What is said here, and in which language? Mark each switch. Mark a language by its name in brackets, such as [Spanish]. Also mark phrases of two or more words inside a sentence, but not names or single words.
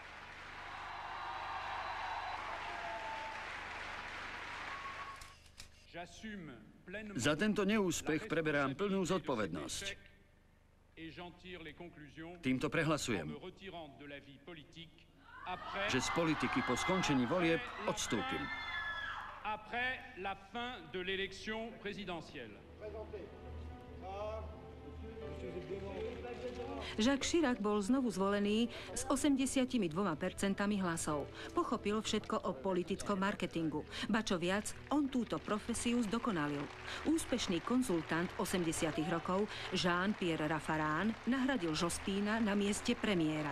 [Slovak] Za tento neúspech preberám plnú zodpovednosť. Týmto prehlasujem, že z politiky po skončení volieb odstúpim. [French] Après la fin de l'élection présidentielle. [Slovak] Jacques Chirac bol znovu zvolený s 82% hlasov. Pochopil všetko o politickom marketingu. Ba čo viac, on túto profesiu zdokonalil. Úspešný konzultant 80. rokov Jean-Pierre Raffarin nahradil Jospina na mieste premiéra.